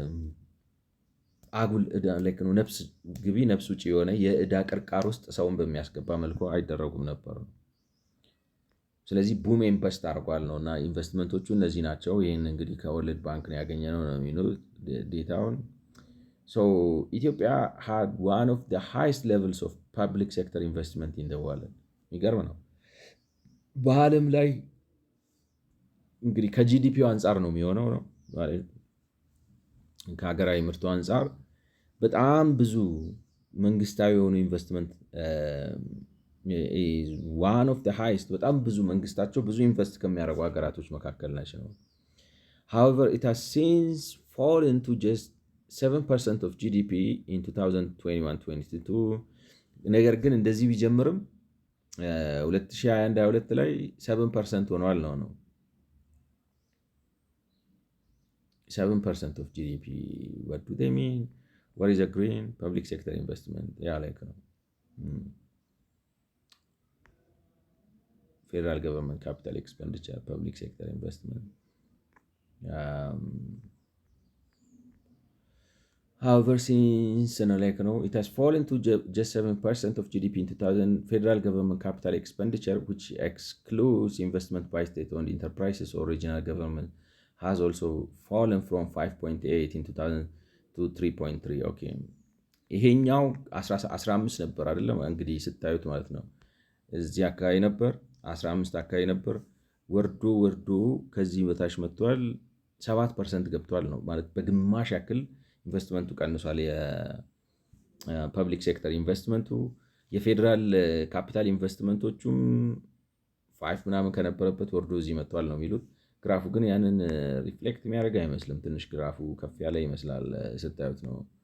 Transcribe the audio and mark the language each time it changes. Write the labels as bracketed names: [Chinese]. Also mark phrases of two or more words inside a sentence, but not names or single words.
[Amharic] አጉል ነፍስ ግቢ ነፍስ ውጭ የሆነ የዕዳ ቅርቃር ውስጥ ሰውን በሚያስገባ መልኩ አይደረጉም ነበር። ስለዚህ ቡም ኢንቨስት አድርጓል ነው እና ኢንቨስትመንቶቹ እነዚህ ናቸው። ይህን እንግዲህ ከወርልድ ባንክ ነው ያገኘነው ነው የሚሉት ዴታውን። ኢትዮጵያ [English] had one of the highest levels of public sector investment in the world። [Amharic] የሚገርም ነው። በዓለም ላይ እንግዲህ ከጂዲፒው አንጻር ነው የሚሆነው ነው ከሀገራዊ ምርቱ አንጻር በጣም ብዙ መንግስታዊ የሆኑ ኢንቨስትመንት [English] one of highest [Amharic] በጣም ብዙ መንግስታቸው ብዙ ኢንቨስት ከሚያደርጉ ሀገራቶች መካከል ናቸው። [English] however it has since fallen to just 7% of GDP in 2021-22 [Amharic] ነገር ግን እንደዚህ ቢጀምርም 2021-22 ላይ 7% ሆኗል ነው [English] 7% of GDP. What do they mean? What is a green public sector investment? like ነው federal government capital expenditure public sector investment። however since it has fallen to just 7% of GDP in 2000. Federal government capital expenditure, which excludes investment by state-owned enterprises or regional government, has also fallen from 5.8 in 2000 to 3.3. [Amharic] okay ይሄኛው 15 ነበር አይደለም እንግዲህ ስታዩት ማለት ነው። እዚህ አካባቢ ነበር 15 አካባቢ ነበር። ወርዶ ከዚህ በታች መጥቷል 7% ገብቷል ነው ማለት በግማሽ ያክል ኢንቨስትመንቱ ቀንሷል። [English] የpublic sector investmentቱ የfederal capital investmentቶቹም [Amharic] 5 ምናምን ከነበረበት ወርዶ እዚህ መጥቷል ነው የሚሉት። ግራፉ ግን ያንን ሪፍሌክት የሚያደርግ አይመስልም። ትንሽ ግራፉ ከፍ ያለ ይመስላል ስታዩት ነው።